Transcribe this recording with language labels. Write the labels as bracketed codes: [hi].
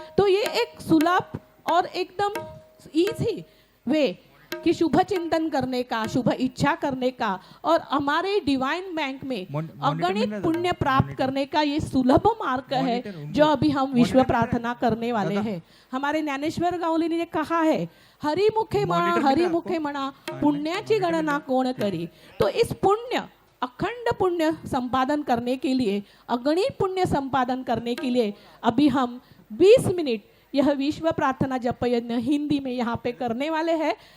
[hi] तो ये एक सुलभ और एकदम इजी वे कि शुभ चिंतन करने का, शुभ इच्छा करने का, और हमारे डिवाइन बैंक में अगणित पुण्य प्राप्त करने का ये सुलभ मार्ग है जो अभी हम विश्व प्रार्थना करने वाले हैं। हमारे ज्ञानेश्वर गावली ने कहा है, [mr] हरिमुखे म्हणा पुण्याची गणना कोण करी। [hi] तो इस पुण्य, अखंड पुण्य संपादन करने के लिए, अगणित पुण्य संपादन करने के लिए अभी हम 20 मिनट यह विश्व प्रार्थना जप यज्ञ हिंदी में यहाँ पे करने वाले हैं।